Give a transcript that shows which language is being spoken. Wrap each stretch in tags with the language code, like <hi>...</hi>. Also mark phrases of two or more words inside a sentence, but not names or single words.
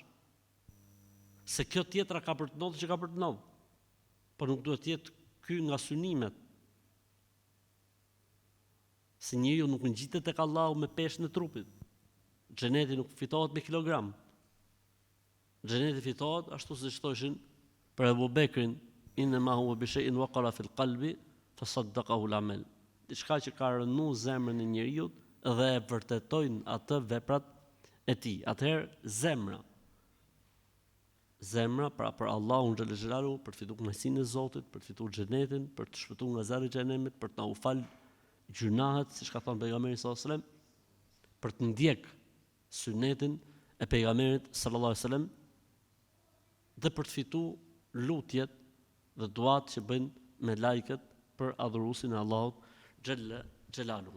<sq>Se kjo tjetra ka për të ndodhur që ka për të ndodhur. Po nuk duhet të jetë ky nga synimet. Se njeriu nuk ngjitet tek Allahu me peshën e trupit. Xheneti nuk fitohet me kilogram. Xheneti fitohet ashtu siç thoshin për Abu Bekrin,</sq> <ar>إنما هو بشيء وقر في القلب فصدقه العمل.</ar> <sq>Diçka që ka rënë zemrën e njeriu dhe e vërtetojnë atë veprat e tij. Atëherë zemra pra për Allahun</sq> <ar>جل جلاله,</ar> <sq>për të fituar kënaqësinë e Zotit, për të fituar xhenetin, për të shpëtuar nga zjarri i xhenemit, për të na u fal gjunahet, siç ka thënë pejgamberi</sq> <ar>صلى الله عليه وسلم,</ar> <sq>për të ndjek sunetin e pejgamberit</sq> <ar>صلى الله عليه وسلم</ar> <sq>dhe për të fituar lutjet dhe duat që bëjnë me lajket për adhuruesin e Allahut</sq> <ar>جل جلاله.</ar>